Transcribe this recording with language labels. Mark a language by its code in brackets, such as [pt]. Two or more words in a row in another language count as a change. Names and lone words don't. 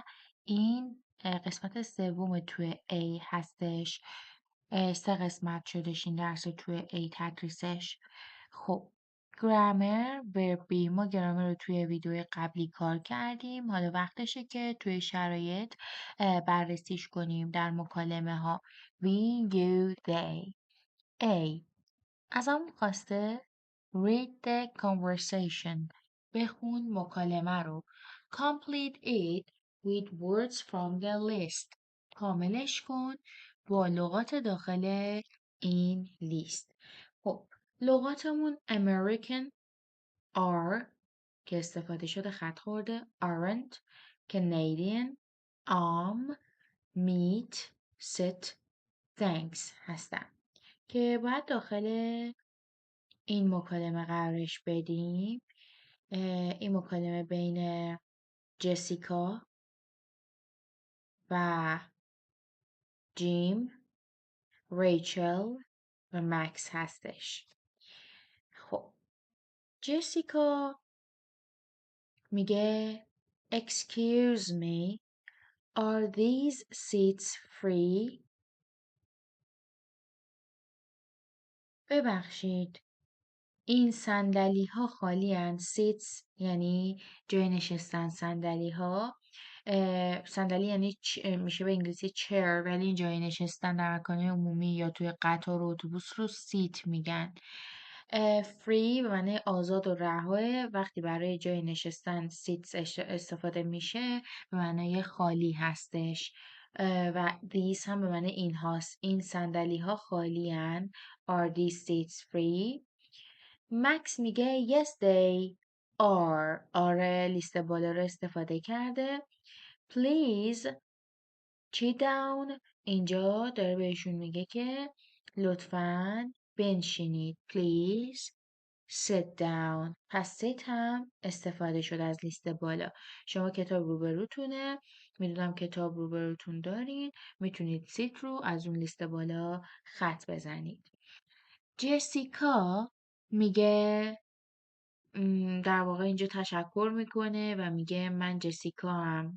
[fa] این قسمت سوم توی A هستش. 3 قسمت شدش این درس توی A تدریسش. خب گرامر وربی، ما گرامر رو توی ویدیو قبلی کار کردیم. حالا وقتشه که توی شرایط بررسیش کنیم در مکالمه ها. [en] We, you, they. A. [fa] ازمون خواسته [en] read the conversation. [fa] بخون مکالمه رو. [en] Complete it with words from the list. [fa] کاملش کن با لغات داخل این لیست. خب لغاتمون [en] American are [fa] که استفاده شده خط خورده، [en] aren't، Canadian، meet، sit، thanks [fa] هستن که باید داخل این مکالمه قرارش بدیم. این مکالمه بین جسیکا و جیم، ریچل و مکس هستش. خب جسیکا میگه [en] Excuse me, are these seats free? [fa] ببخشید این صندلی ها خالی هن. seats یعنی جای نشستن. صندلی ها صندلی یعنی میشه به انگلیسی chair، ولی این جای نشستن در مکان عمومی یا توی قطار و اتوبوس رو سیت میگن. free به معنی آزاد و رها. وقتی برای جای نشستن سیت استفاده میشه به معنی خالی هستش. و these هم به معنی این هاست. این صندلی ها خالی هن. [en] are these seats free؟ مکس میگه yes they are. [fa] آره لیست بالا رو استفاده کرده. [en] please sit down. [fa] اینجا داره بهشون میگه که لطفاً بنشینید. [en] please sit down. [fa] پس sit هم استفاده شده از لیست بالا. شما کتاب روبروتونه، میدونم کتاب روبروتون دارین، میتونید sit رو از اون لیست بالا خط بزنید. جسیکا میگه در واقع اینجا تشکر میکنه و میگه من جسیکا هم.